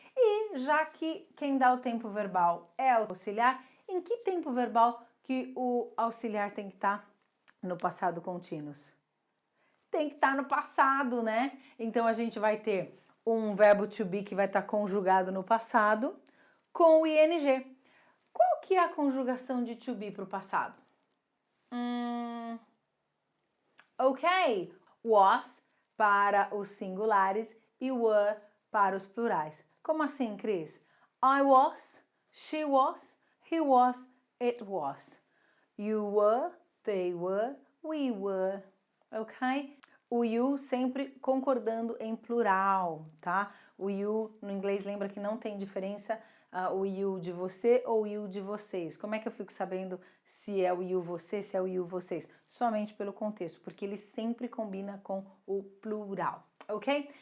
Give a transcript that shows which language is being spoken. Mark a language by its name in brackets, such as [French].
[Portuguese] E já que quem dá o tempo verbal é o auxiliar, em que tempo verbal que o auxiliar tem que estar no passado contínuo? Tem que estar no passado, né? Então a gente vai ter um verbo to be que vai estar conjugado no passado com o ing. Qual que é a conjugação de to be para o passado? Ok, was para os singulares e were para os plurais. Como assim, Cris? [English] I was, she was, he was, it was. You were, they were, we were. Ok? [Portuguese] O you sempre concordando em plural, tá? O you no inglês lembra que não tem diferença o you de você ou o you de vocês. Como é que eu fico sabendo se é o you você, se é o you vocês? Somente pelo contexto, porque ele sempre combina com o plural, ok?